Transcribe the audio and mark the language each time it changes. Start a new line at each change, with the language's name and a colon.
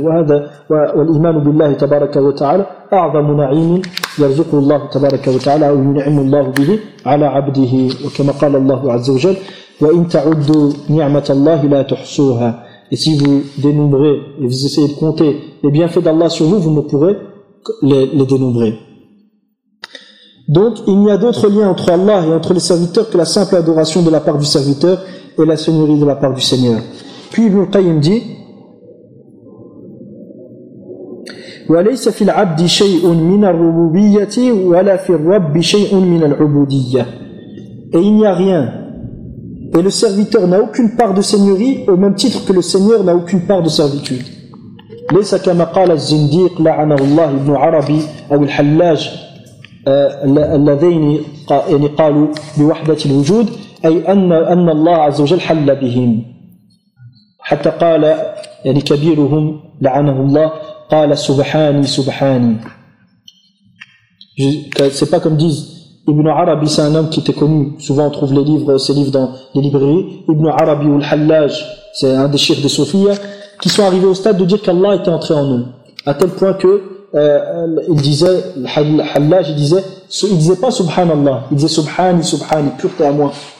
Arabic: وَهَذَا وَالْإِمَانُ بِاللَّهِ تَبَارَكَ وَتَعَالَى أَعْظَمُ نَعِيمٍ يَرْزُقُ اللَّهُ تَبَارَكَ وَتَعَالَى وَيُنْعِمُ اللَّهُ بِهِ عَلَى عَبْدِهِ وَكَمَا قَالَ اللَّهُ عَزَّ وَجَلَّ وَإِنْ تَعُدُّوا نِعْمَةَ اللَّهِ لَا تُحْصُوهَا.
French: Et si vous dénombrez et vous essayez de compter les bienfaits d'Allah sur vous, vous ne pourrez les dénombrer. Donc, il n'y a d'autre lien entre Allah et entre les serviteurs que la simple adoration de la part du serviteur et la seigneurie de la part du Seigneur. Puis Ibn Qayyim dit:
Arabic: وَلَيْسَ فِي الْعَبْدِ شَيْءٌ مِنَ الرُّبُوبِيَّةِ وَلَا فِي الرَّبِّ شَيْءٌ مِنَ الْعُبُودِيَّةِ.
French: Et il n'y a rien. Et le serviteur n'a aucune part de seigneurie au même titre que le Seigneur n'a aucune part de servitude.
Arabic: لَيْسَ كَمَا قَالَ الزِّنْدِيقُ لَعَنَهُ اللَّهُ ابْنُ عَرَبِي أَوْ الْحَلَّاجُ الَّذَيْنِ قَالُوا بِوَحْدَةِ الْوُجُودِ أي أن الله عز وجل حل بهم حتى قال يعني كبيرهم لعنه الله قال سبحاني سبحاني.
French: C'est pas comme disent Ibn Arabi, c'est un homme qui était connu. Souvent on trouve ses livres dans les librairies. Ibn Arabi ou al-Hallaj, c'est un des chefs des Sofia. qui sont arrivés au stade de dire qu'Allah était entré en eux. À tel point que il disait, Hallaj, il disait pas Subhanallah, il disait
Arabic: Subhani, Subhani,
French: pureté à moi.